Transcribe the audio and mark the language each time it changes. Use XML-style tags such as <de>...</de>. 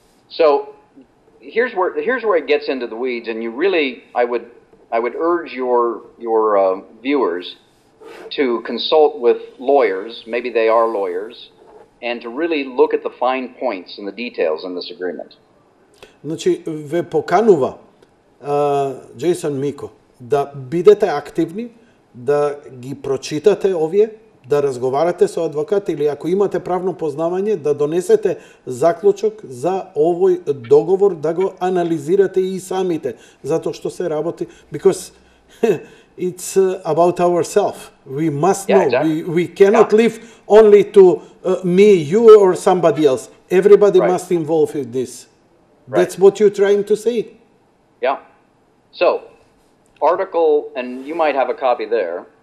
<en>So here's where it gets into the weeds, and you really, I would urge your viewers to consult with lawyers, maybe they are lawyers, and to really look at the fine points and the details in this agreement.</en> <mk>Значи ве поканува Џејсон Мико да бидете активни, да ги прочитате овие, да разговарате со адвокат или ако имате правно познавање, да донесете заклучок за овој договор, да го анализирате и самите, затоа што се работи,</mk> <en>because it's about ourselves. We must know. Exactly. We cannot live only to me, you, or somebody else. Everybody must involve in this. That's what you're trying to say. Yeah. So, article, and you might have a copy there.</en>